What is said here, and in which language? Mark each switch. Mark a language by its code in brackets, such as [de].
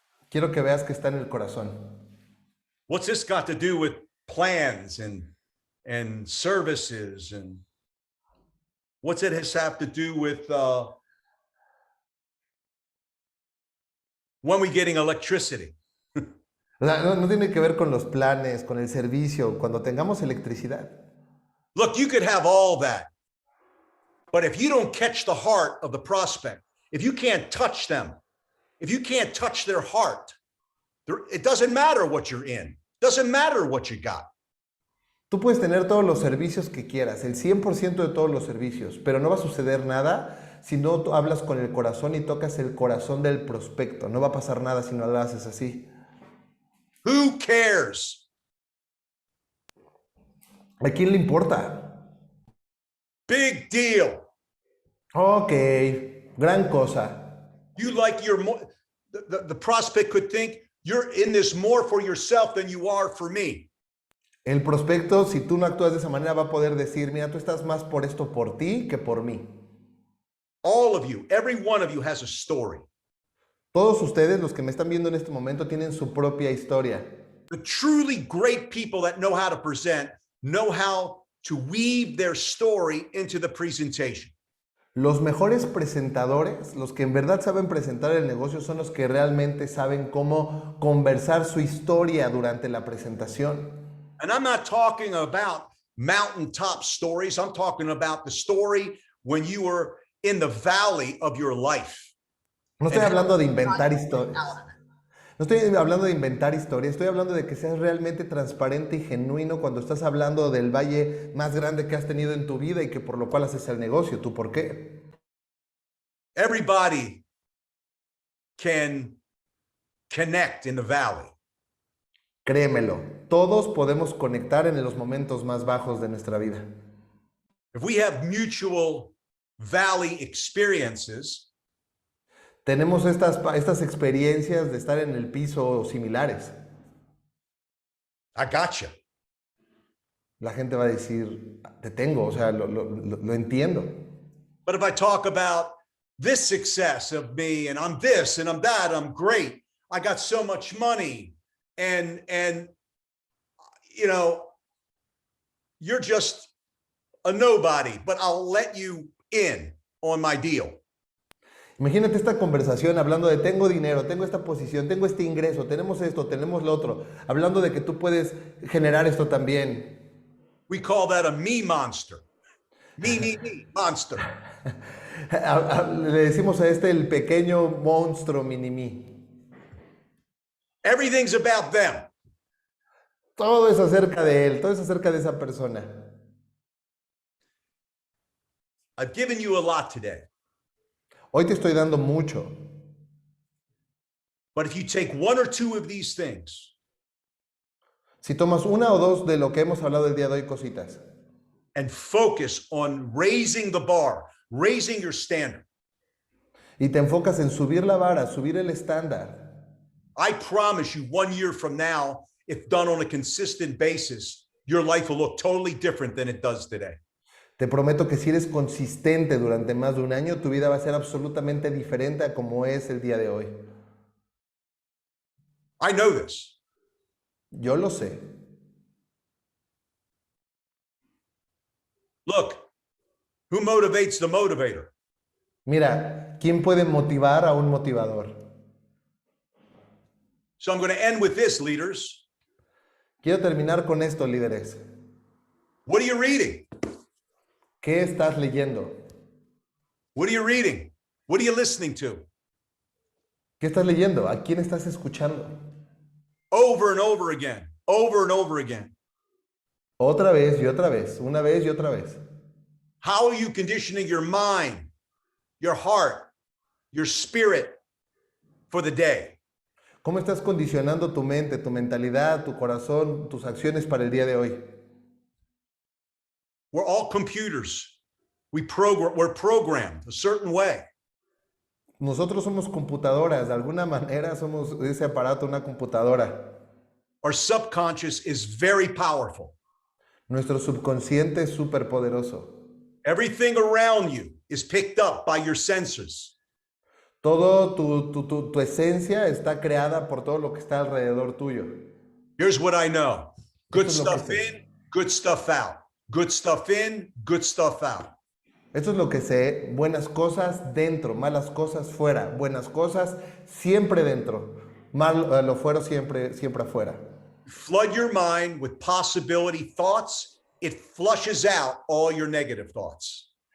[es] Quiero que veas que está en el corazón. [en] What's this got to do with plans and services, and what's it have to do with when we getting electricity? [es] No tiene que ver con los planes, con el servicio, cuando tengamos electricidad. [en] Look, you could have all that, but if you don't catch the heart of the prospect, if you can't touch them, if you can't touch their heart, it doesn't matter what you're in. Doesn't matter what you got. [es] Tú puedes tener todos los servicios que quieras, el 100% de todos los servicios, pero no va a suceder nada si no tú hablas con el corazón y tocas el corazón del prospecto. No va a pasar nada si no lo haces así. [en] Who cares? [es] ¿A quién le importa? [en] Big deal. [es] Ok, gran cosa. [en] You like your the prospect could think you're in this more for yourself than you are for me. [es] El prospecto, si tú no actúas de esa manera, va a poder decir, mira, tú estás más por esto por ti que por mí. [en] All of you, every one of you has a story. [es] Todos ustedes, los que me están viendo en este momento, tienen su propia historia. [en] The truly great people that know how to present know how to weave their story into the presentation. [es] Los mejores presentadores, los que en verdad saben presentar el negocio, son los que realmente saben cómo conversar su historia durante la presentación. [en] And I'm not talking about mountaintop stories. I'm talking about the story when you were in the valley of your life. [es] No estoy hablando de inventar historias. No estoy hablando de inventar historias. Estoy hablando de que seas realmente transparente y genuino cuando estás hablando del valle más grande que has tenido en tu vida y que por lo cual haces el negocio. ¿Tú por qué? [en] Everybody can connect in the valley. [es] Créemelo, todos podemos conectar en los momentos más bajos de nuestra vida. [en] If we have mutual valley experiences, [es] Tenemos estas experiencias de estar en el piso similares. [en] I gotcha. [es] La gente va a decir, te tengo, o sea, lo entiendo. [en] But if I talk about this success of me and I'm this and I'm that, I'm great. I got so much money and you know, you're just a nobody, but I'll let you in on my deal. [es] Imagínate esta conversación hablando de tengo dinero, tengo esta posición, tengo este ingreso, tenemos esto, tenemos lo otro, hablando de que tú puedes generar esto también. [en] We call that a me monster. Me, monster. [es] Le decimos a este el pequeño monstruo mini-mí. [en] Everything's about them. [es] Todo es acerca de él, todo es acerca de esa persona. [en] I've given you a lot today. [es] Hoy te estoy dando mucho, [en] But if you take one or two of these things [es] si tomas una o dos de lo que hemos hablado el día de hoy, cositas, [en] and focus on raising the bar, raising your standard, [es] y te enfocas en subir la vara, subir el estándar, [en] I promise you 1 year from now, if done on a consistent basis, your life will look totally different than it does today. [es] te prometo que si eres consistente durante más de un año, tu vida va a ser absolutamente diferente a como es el día de hoy. [en] I know this. [es] Yo lo sé. [en] Look, who motivates the motivator? [es] Mira, ¿quién puede motivar a un motivador? [en] So I'm going to end with this, leaders. [es] Quiero terminar con esto, líderes. [en] What are you reading? [es] ¿Qué estás leyendo? [en] What are you reading? What are you listening to? [es] ¿Qué estás leyendo? ¿A quién estás escuchando? [en] Over and over again, over and over again. [es] Otra vez y otra vez, una vez y otra vez. [en] How are you conditioning your mind, your heart, your spirit for the day? [es] ¿Cómo estás condicionando tu mente, tu mentalidad, tu corazón, tus acciones para el día de hoy? [en] We're all computers. We're programmed a certain way. [es] Nosotros somos computadoras, de alguna manera somos ese aparato, una computadora. [en] Our subconscious is very powerful. [es] Nuestro subconsciente es súper poderoso. [en] Everything around you is picked up by your senses. [es] Todo tu esencia está creada por todo lo que está alrededor tuyo. [en] Here's what I know. Good [es] Esto es lo que [en] stuff [es] sé. [en] in, good stuff out. Good stuff in, good stuff out. [es] Esto es lo que sé. Buenas cosas dentro, malas cosas fuera. Buenas cosas siempre dentro. Lo fuera siempre afuera. [en] Flood your mind with possibility thoughts. It flushes out all your negative thoughts.